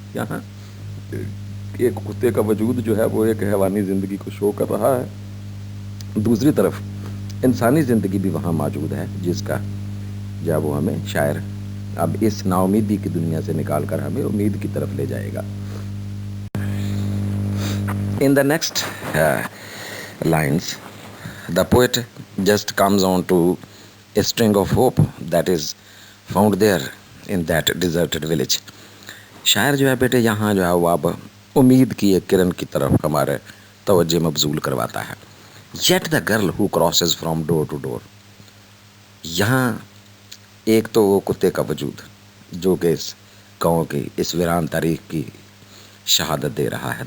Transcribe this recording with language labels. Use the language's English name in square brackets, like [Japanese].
[Hindi] यहाँ एक कुत्ते का वजूद जो है वो एक हैवानी ज़िंदगी को शो कर रहा है। दूसरी तरफ इंसानी ज़िंदगी भी वहाँ मौजूद है जिसका जब वो हमें शायर अब इस नाउमीदी की दुनिया से निकाल कर हमें उम्मीद की तरफ ले जाएगा। [English] In the next lines, the poet just comes on to a string of hope that is found there in that deserted village. [Hindi] शायर जो है बेटे यहाँ जो है वो अब उम्मीद की एक किरण की तरफ हमारे तवज्जो मबजूल करवाता है। [English] Yet the girl who crosses from door to door, [Hindi] यहाँ एक तो वो कुत्ते का वजूद जो कि इस गाँव की इस वीरान तारीख की शहादत दे रहा है।